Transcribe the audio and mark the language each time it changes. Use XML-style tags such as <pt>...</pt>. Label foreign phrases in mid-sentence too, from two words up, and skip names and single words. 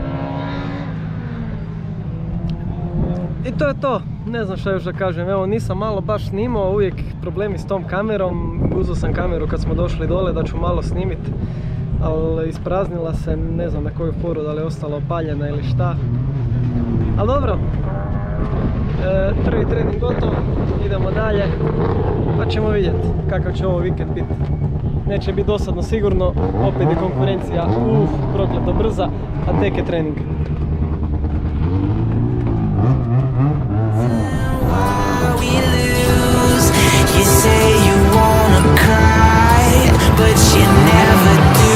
<hr>I to je to, ne znam šta još da kažem, evo nisam malo baš snimao, uvijek problemi s tom kamerom, uzeo sam kameru kad smo došli dole da ću malo snimit, ali ispraznila se, ne znam na koju foru, da li je ostala opaljena ili šta, ali dobro, prvi trening gotov, idemo dalje, pa ćemo vidjeti kakav će ovo vikend biti. Neće biti dosadno sigurno, opet je konkurencija, prokleto brza, a tek je trening.</hr> <en>we lose. You say you wanna cry, but you never do.</en>